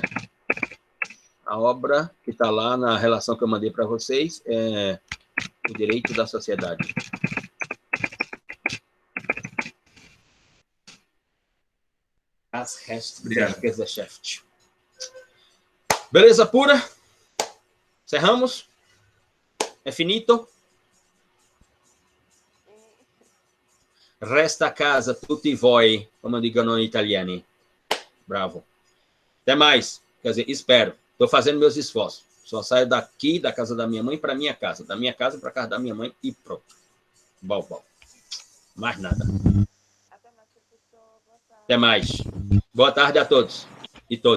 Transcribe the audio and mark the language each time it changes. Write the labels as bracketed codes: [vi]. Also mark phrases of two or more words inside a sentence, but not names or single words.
[pt] A obra que está lá na relação que eu mandei para vocês é O Direito da Sociedade. [de] Das Recht der Gesellschaft. [pt] Beleza pura? Cerramos? [it] É finito? Resta a casa, tutti voi, como dicono in italiani. Bravo. [pt] Até mais. Quer dizer, espero. Estou fazendo meus esforços. Só saio daqui, da casa da minha mãe, para minha casa. Da minha casa para a casa da minha mãe e pronto. Bom. Mais nada. Até mais. Boa tarde a todos e todas.